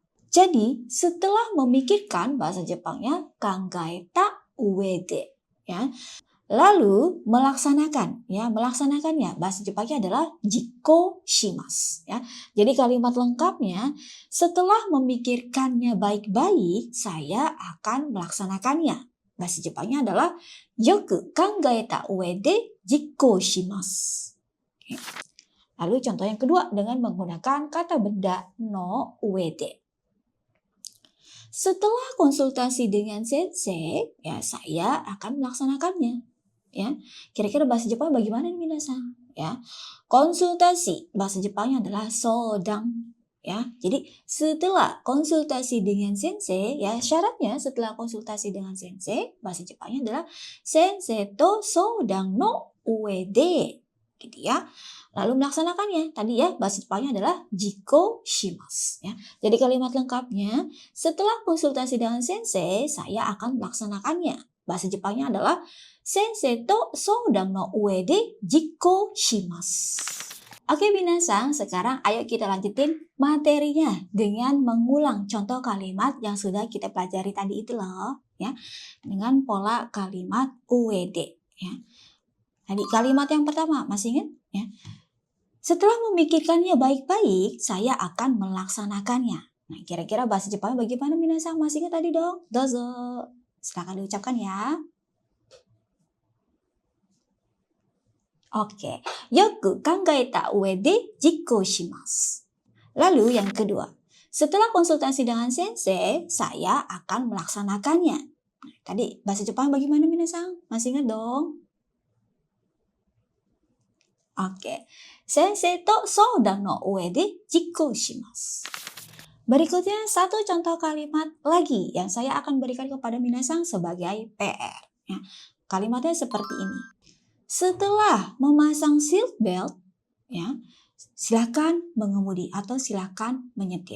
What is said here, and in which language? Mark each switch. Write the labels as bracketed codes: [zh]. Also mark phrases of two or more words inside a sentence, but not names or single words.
[id] Jadi setelah memikirkan bahasa Jepangnya [ja] 考えた上で, [id] ya. Lalu melaksanakan, ya melaksanakannya bahasa Jepangnya adalah [ja] 実行します, [id] ya. Jadi kalimat lengkapnya setelah memikirkannya baik-baik saya akan melaksanakannya. Bahasa Jepangnya adalah [ja] よく考えた上で実行します. [id] Lalu contoh yang kedua dengan menggunakan kata benda [ja] の上で. [id] Setelah konsultasi dengan sensei, ya saya akan melaksanakannya. Ya, kira-kira bahasa Jepang bagaimana nih minasan? Ya, konsultasi bahasa Jepangnya adalah sodang. Ya, jadi setelah konsultasi dengan sensei, ya syaratnya setelah konsultasi dengan sensei, bahasa Jepangnya adalah [ja] 先生と相談の上で, [id] gitu ya. Lalu melaksanakannya, tadi ya bahasa Jepangnya adalah [ja] 実行します. [id] Ya, jadi kalimat lengkapnya, setelah konsultasi dengan sensei, saya akan melaksanakannya. Bahasa Jepangnya adalah [ja] 先生と相談の上で実行します. [id] Oke minasan, sekarang ayo kita lanjutin materinya dengan mengulang contoh kalimat yang sudah kita pelajari tadi itu loh, ya. Dengan pola kalimat ued, ya. Tadi kalimat yang pertama, masih ingat? Ya. Setelah memikirkannya baik-baik, saya akan melaksanakannya. Nah, kira-kira bahasa Jepangnya bagaimana minasan? Masih ingat tadi dong? Dozo. Silakan diucapkan ya. Oke, [ja] よく考えた上で実行します. [id] Lalu yang kedua, setelah konsultasi dengan sensei, saya akan melaksanakannya. Nah, tadi bahasa Jepang bagaimana minasan? Masih ingat dong? Oke, [ja] 先生と相談の上で実行します. [id] Berikutnya satu contoh kalimat lagi yang saya akan berikan kepada minasan sebagai PR. Ya, kalimatnya seperti ini. Setelah memasang [en] seat belt, [id] ya, silakan mengemudi atau silakan menyetir.